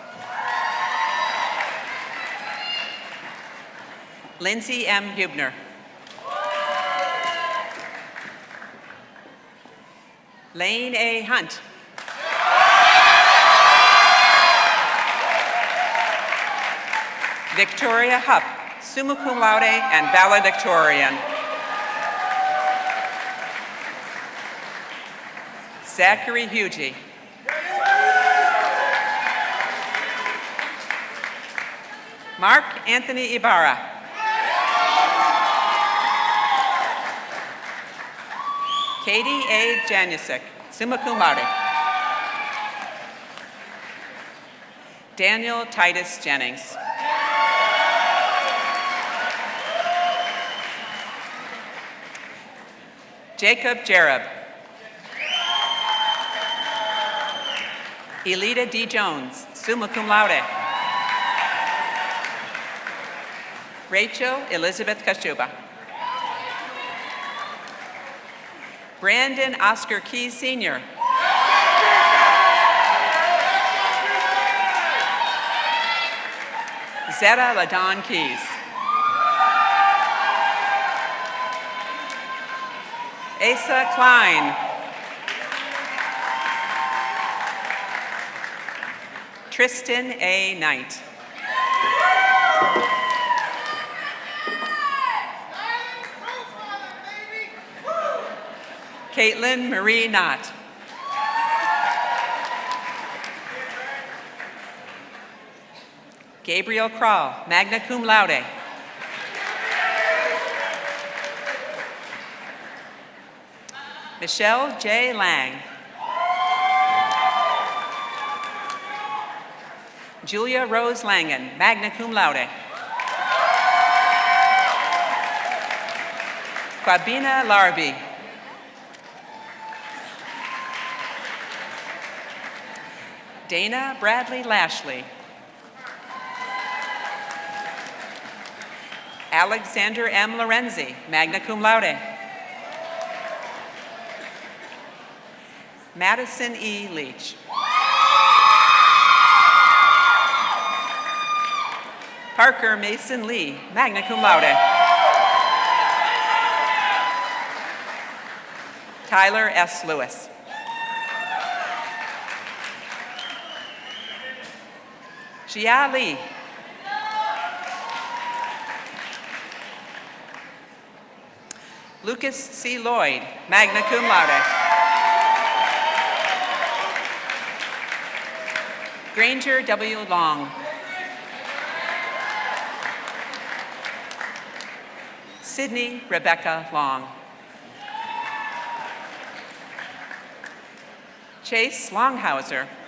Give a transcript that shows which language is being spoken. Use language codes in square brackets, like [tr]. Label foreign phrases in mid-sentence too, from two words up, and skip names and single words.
[en] Lindsay M. Hubner. Lane A. Hunt. Victoria Hupp, [la] summa cum laude [en] and valedictorian. Zachary Hugie. Mark Anthony Ibarra. Katie A. Janusik, [la] summa cum laude. [en] Daniel Titus Jennings. Jacob Jereb. Elita D. Jones, [la] summa cum laude. [en] Rachel Elizabeth Kashuba. Brandon Oscar Keys, Sr. Zeta LaDon Keys. Asa Klein. Tristan A. Knight. Caitlin Marie Knott. Gabriel Krall, [la] magna cum laude. [en] Michelle J. Lang. Julia Rose Langen, [la] magna cum laude. [en] Fabina Larby. Dana Bradley Lashley. Alexander M. Lorenzi, [la] magna cum laude. [en] Madison E. Leach. Parker Mason Lee, [la] magna cum laude. [en] Tyler S. Lewis. Jia Lee. Lucas C. Lloyd, [la] magna cum laude. [en] Granger W. Long. Sydney Rebecca Long. Chase Longhauser.